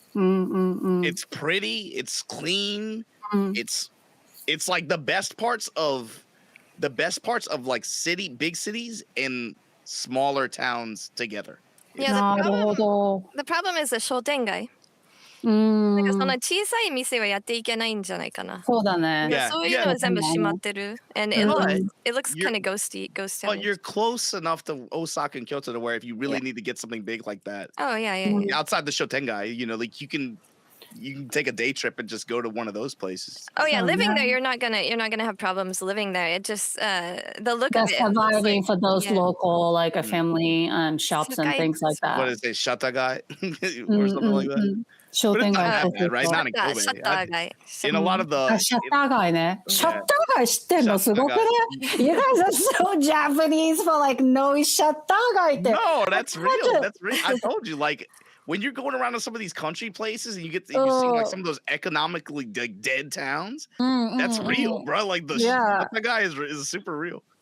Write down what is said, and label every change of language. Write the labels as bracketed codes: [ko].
[en] It's pretty. It's clean. It's like the best parts of like big cities and smaller towns together. Yeah, the problem is the shotengai. [ja] なんかその小さい店はやっていけないんじゃないかな。そうだね。そういうのは全部閉まってる。 [en] And it looks kind of ghost town. But you're close enough to Osaka and Kyoto to where if you really need to get something big like that. Oh yeah. Outside the shotengai, like you can take a day trip and just go to one of those places. Oh yeah, living there, you're not gonna have problems living there. It just the look of it. Surviving for those local like a family shops and things like that. What is it, shatagai or something like that? But it's not that bad, right? Not in Kobe. In a lot of the [ja] シャッター街ね。シャッター街知ってんのすごくね。 [en] You guys are so Japanese for like no シャッター街って。 No, that's real. That's real. I told you, like, when you're going around to some of these country places and you see like some of those economically like dead towns, that's real, bro. Like the guy is super real.